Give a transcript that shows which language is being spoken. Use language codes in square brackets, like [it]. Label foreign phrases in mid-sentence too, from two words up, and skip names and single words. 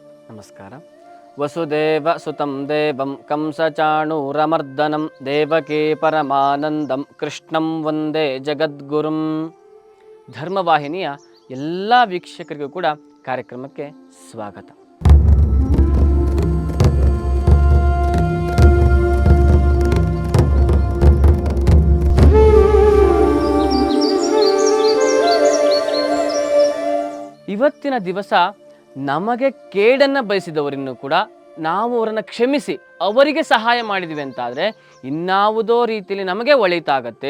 [kn] ನಮಸ್ಕಾರ. [sa] ವಸುದೇವ ಸುತಂ ದೇವಂ ಕಂಸಚಾಣೂರಮರ್ದನಂ ದೇವಕೀ ಪರಮಾನಂದಂ ಕೃಷ್ಣಂ ವಂದೇ ಜಗದ್ಗುರುಂ. [kn] ಧರ್ಮವಾಹಿನಿಯ ಎಲ್ಲ ವೀಕ್ಷಕರಿಗೂ ಕೂಡ ಕಾರ್ಯಕ್ರಮಕ್ಕೆ ಸ್ವಾಗತ. ಇವತ್ತಿನ ದಿವಸ ನಮಗೆ ಕೇಡನ್ನು ಬಯಸಿದವರನ್ನು ಕೂಡ ನಾವು ಅವರನ್ನು ಕ್ಷಮಿಸಿ ಅವರಿಗೆ ಸಹಾಯ ಮಾಡಿದ್ವಿ ಅಂತಾದರೆ ಇನ್ಯಾವುದೋ ರೀತಿಯಲ್ಲಿ ನಮಗೆ ಒಳಿತಾಗತ್ತೆ.